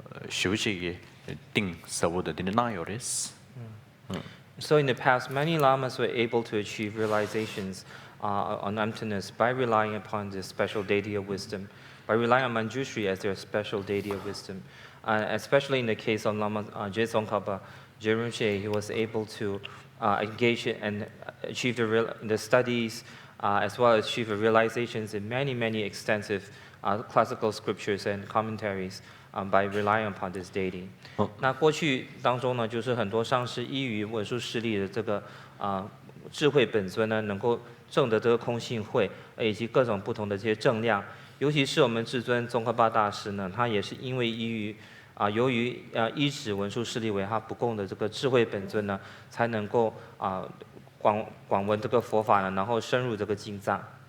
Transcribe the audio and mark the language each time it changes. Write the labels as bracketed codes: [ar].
[en] 休息个定生活的那那样的。 So in the past, many lamas were able to achieve realizations on emptiness by relying upon the special deity of wisdom, by relying on Manjushri as their special deity of wisdom. Especially in the case of Lama Tsongkhapa, Rinpoche, he was able to engage and achieve the studies as well as achieve the realizations in many extensive classical scriptures and commentaries by relying upon this deity. [zh] 那过去当中呢，就是很多上师依于文殊师利的这个智慧本尊呢，能够证得这个空性慧，以及各种不同的这些正量。尤其是我们至尊宗喀巴大师呢，他也是因为由于依止文殊师利为他不共的这个智慧本尊呢，才能够广闻这个佛法呢，然后深入这个经藏。